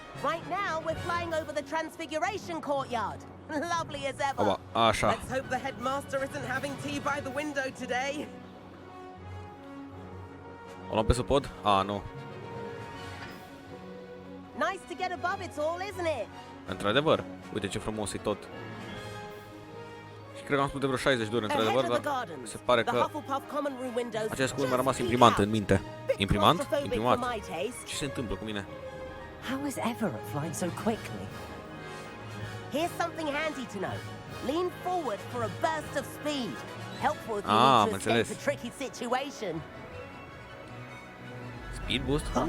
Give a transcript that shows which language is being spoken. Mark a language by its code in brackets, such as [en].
[en] Right now, we're flying over the Transfiguration Courtyard. Lovely as ever. [ro] Aba, așa. [en] Let's hope the headmaster isn't having tea by the window today. [ro] O luăm pe supod? Nu. [en] Nice to get above it all, isn't it? [ro] Într-adevăr. Uite ce frumos e tot. Și cred că am spus de vreo 60 de ori, într-adevăr, dar se pare că acest cuvânt mi-a rămas imprimant în minte. Imprimant? Imprimat. Ce se întâmplă cu mine? [en] How is Everett flying so quickly? Here's something handy to know. Lean forward for a burst of speed. Helpful if you [ro] am [en] need to escape [ro] înțeles. [en] a tricky situation. Speed boost?